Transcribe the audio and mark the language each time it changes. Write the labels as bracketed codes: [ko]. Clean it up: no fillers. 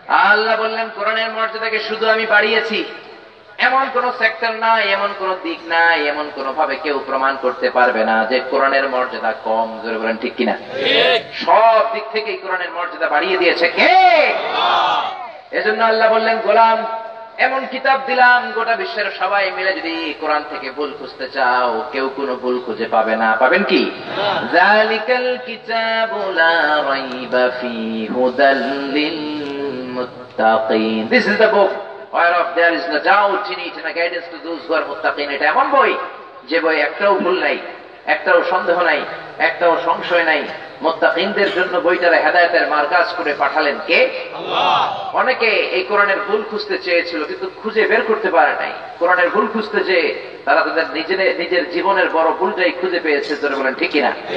[bn] আল্লাহ বললেন কোরআনের মর্যাদাকে শুধু আমি বাড়িয়েছি, এমন কোন সেক্টর নাই, এমন কোন দিক নাই, এমন কোন ভাবে কেউ প্রমাণ করতে পারবে না যে কোরআনের মর্যাদা কম। জোরে বলেন ঠিক কিনা? সব দিক থেকে কোরআনের মর্যাদা বাড়িয়ে দিয়েছে কে? এজন্য আল্লাহ বললেন গোলাম এমন কিতাব দিলাম, গোটা বিশ্বের সবাই মিলে যদি কোরআন থেকে ভুল খুঁজতে চাও, কেউ কোনো ভুল খুঁজে পাবে না। পাবেন কি? [ar] যালিকাল কিতাবু লা রাইবা ফীহি হুদাল লিল মুত্তাকিন, [en] This is the book whereof there is no doubt in it and a guidance to those who are muttaqin। [bn] এটা এমন বই যে বই একটাও ভুল নাই, একটাও সন্দেহ নাই, একটাও সংশয় নাই। মুত্তাকিনদের জন্য বইটার হেদায়েতের মার্কাজ করে পাঠালেন কে? আল্লাহ। অনেকে এই কোরআনের ভুল খুঁজতে চেয়েছিল কিন্তু খুঁজে বের করতে পারে নাই। কোরআনের ভুল খুঁজতে যে তারা তাদের নিজের জীবনের বড় ভুলটাই খুঁজে পেয়েছে। জোরে বলেন ঠিক কিনা?